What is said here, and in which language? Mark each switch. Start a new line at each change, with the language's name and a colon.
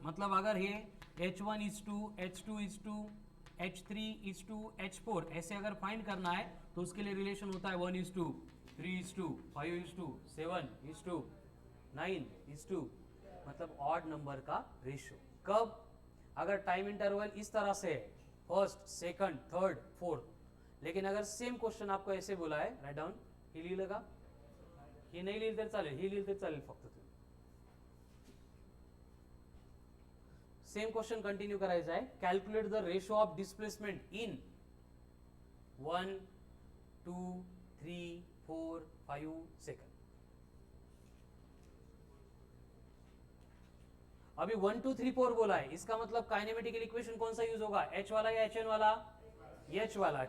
Hindi: मतलब अगर ये h1 is to, h2 is to, h3 is to, h4 ऐसे अगर फाइंड करना है तो उसके लिए रिलेशन होता है 1 is to, 3 is to, 5 is to, 7 is to, 9 is to. मतलब ऑड नंबर का रेशियो. कब? अगर टाइम इंटरवल इस तरह से है, फर्स्ट, सेकंड, थर्ड, फोर्थ, लेकिन अगर सेम क्वेश्चन आपको ऐसे बोला है, राइट डाउन,
Marathi: ही लिहिलं का? ही नाही लिहिलं तरी चालेल, ही लिहिलं तरी चालेल फक्त तुम्ही. सेम क्वेश्चन कंटिन्यू करायचा आहे.
English: Calculate the ratio of displacement in 1, 2, 3, 4, 5 second.
Hindi: अभी 1, 2, 3, 4 बोला है, इसका मतलब काइनेमेटिकल इक्वेशन कौन सा यूज होगा, H वाला या HN वाला? H वाला.